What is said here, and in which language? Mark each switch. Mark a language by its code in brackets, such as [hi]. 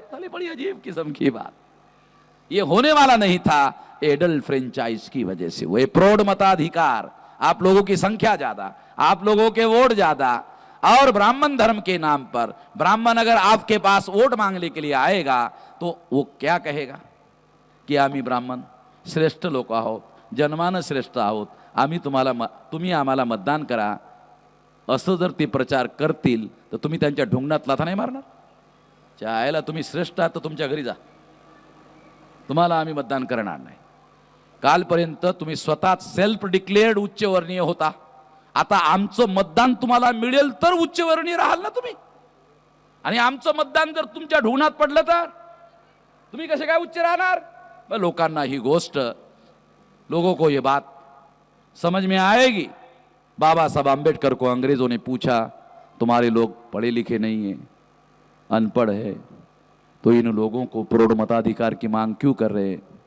[hi] साली बड़ी अजीब किस्म की बात। ये होने वाला नहीं था एडल्ट फ्रेंचाइज की वजह से। वो प्रौढ़ मताधिकार, आप लोगों की संख्या ज्यादा, आप लोगों के वोट ज्यादा और ब्राह्मण धर्म के नाम पर ब्राह्मण अगर आपके पास वोट मांगने के लिए आएगा तो वो क्या कहेगा? [mr] की आम्ही ब्राह्मण श्रेष्ठ लोक आहोत, जन्मानं श्रेष्ठ आहोत, तुम्ही आम्हाला मतदान करा, असं जर ते प्रचार करतील तर तुम्ही त्यांच्या ढुंगणात लाथा नाही मारणार? चायला तुम्ही श्रेष्ठ आहात तर तुमच्या घरी जा, तुम्हाला आम्ही मतदान करणार नाही. कालपर्यंत तुम्ही स्वतः सेल्फ डिक्लेअर्ड उच्चवर्णीय होता, आता आमचं मतदान तुम्हाला मिळेल तर उच्चवर्णीय राहाल ना तुम्ही, आणि आमचं मतदान जर तुमच्या ढुंगणात पडलं तर तुम्ही कसे काय उच्च राहणार? लोकांना ही गोष्ट, [hi] लोगों को ये बात समझ में आएगी. बाबा साहब आम्बेडकर को अंग्रेजों ने पूछा, तुम्हारे लोग पढ़े लिखे नहीं हैं, अनपढ़ है, तो इन लोगों को प्रौढ़ मताधिकार की मांग क्यों कर रहे हैं?